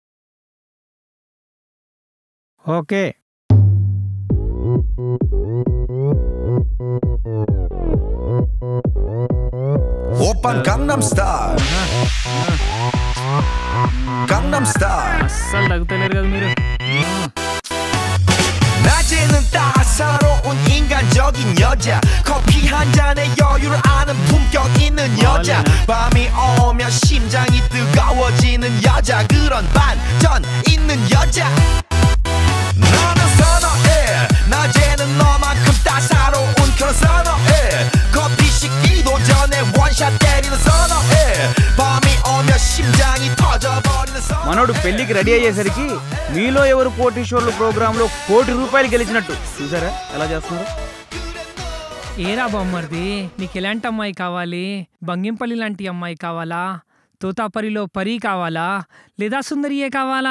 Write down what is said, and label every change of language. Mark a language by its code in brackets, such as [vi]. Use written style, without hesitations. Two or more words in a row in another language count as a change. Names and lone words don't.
[te] ఓకే. ఓపెన్ గంగనం స్టైల్ గంగనం స్టైల్ అస్సలు తగ్గుతలేరు కదా మీరు. [ko] 낮에는 따사로운 인간적인 여자 커피 한 잔에 여유를 아는 품격 있는 여자 밤이 오면 심장이 뜨거워지는 여자 그런 반전 있는 여자 너는 선어해 낮에는 너만큼 따사로운 그런 선어해 커피 식기도 전에 원샷 때리는 선어해 밤이 오면 심장이 터져버리는 선어해. [te] మనోడు పెళ్లికి రెడీ అయ్యేసరికి మీలో ఎవరు కోటీశ్వర్లు ప్రోగ్రాంలో ₹1,00,00,000 గెలిచినట్టు చూసారా ఎలా చేస్తున్నారు? ఏరా బొమ్మర్ది, నీకు ఎలాంటి అమ్మాయి కావాలి? బంగింపల్లి లాంటి అమ్మాయి కావాలా? తోతాపరిలో పరీ కావాలా? లేదా సుందరియే కావాలా?